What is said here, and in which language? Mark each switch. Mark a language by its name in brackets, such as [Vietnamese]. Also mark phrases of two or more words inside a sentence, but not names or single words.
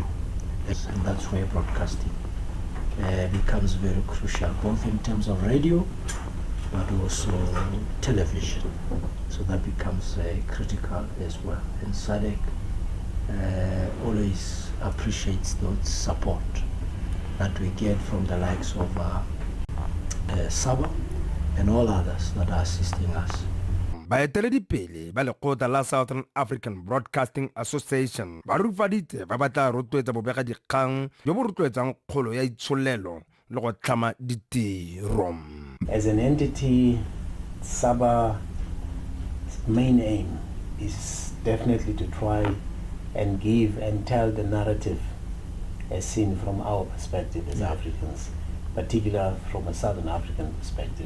[English] And that's where broadcasting becomes very crucial, both in terms of radio, but also television. So that becomes critical as well. And SADC always appreciates the support that we get from the likes of SABA and all others that are assisting us. [Tswana] Baeteledipele ba lekgotla la Southern African Broadcasting Association ba rufaditse ba batla rotloetsa bobegadikgang jo bo rotloetsang kgolo ya itsholelo le go tlhama ditiro. [English] As an entity, SABA's main aim is definitely to try and give and tell the narrative as seen from our perspective as Africans, particularly from a Southern African perspective.